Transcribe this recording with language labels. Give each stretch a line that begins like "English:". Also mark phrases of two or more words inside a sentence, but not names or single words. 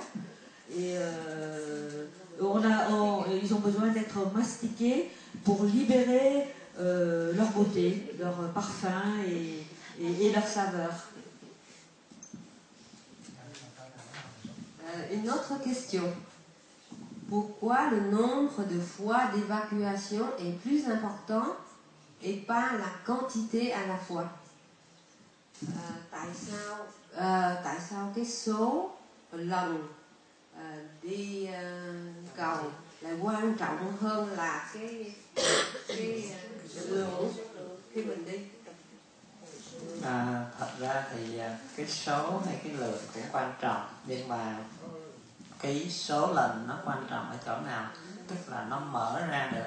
French: Et ils ont besoin d'être mastiqués pour libérer leur beauté, leur parfum et leur saveur. Une autre question. Pourquoi le nombre de fois d'évacuation est plus important et pas la quantité à la fois?
Vietnamese: Tại sao cái số lần đi cầu lại quan trọng hơn là cái lượng khi mình đi? Thật ra thì cái số hay cái lượng cũng quan trọng, nhưng mà cái số lần nó quan trọng ở chỗ nào, tức là nó mở ra được.